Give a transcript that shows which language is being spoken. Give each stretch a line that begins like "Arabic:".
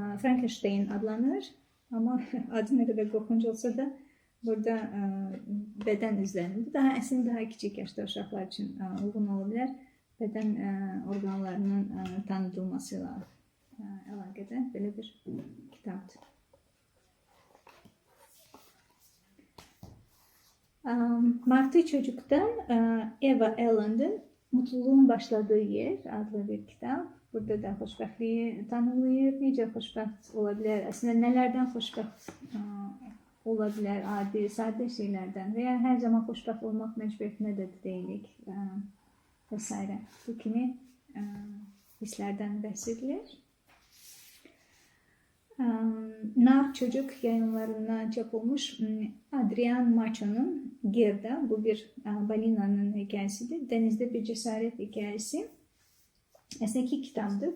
Azerbaijani: Frankenstein adlanır. Amma adı nə qədər qorxunc olsa da burada bədən izlənir. Bu daha əslində daha kiçik yaşda uşaqlar üçün uyğun ola bilər. Bədən orqanlarının tanıdılmasıyla əlaqədə belə bir kitabdır.
Turkish: Martı Çocuk'tan Eva Elland'ın Mutluluğun Başladığı Yer adlı bir kitap.
Azerbaijani: Burada da xoşbəxtliyi tanımlayır. Necə xoşbəxt ola bilər? Əslində nələrdən xoşbəxt ola bilər? Adi, sadə şeylərdən və ya hər zaman xoşbəxt olmaq məcburiyyətində də deyilik və s. Bu kimi hisslərdən bəhs edilir. Nar Çocuk Yayınlarından çap olmuş Adrian Macho'nun Gerda.
Turkish: Bu bir balinanın hikayesidir. Denizde bir cesaret hikayesi. Aslında 2 kitaptı.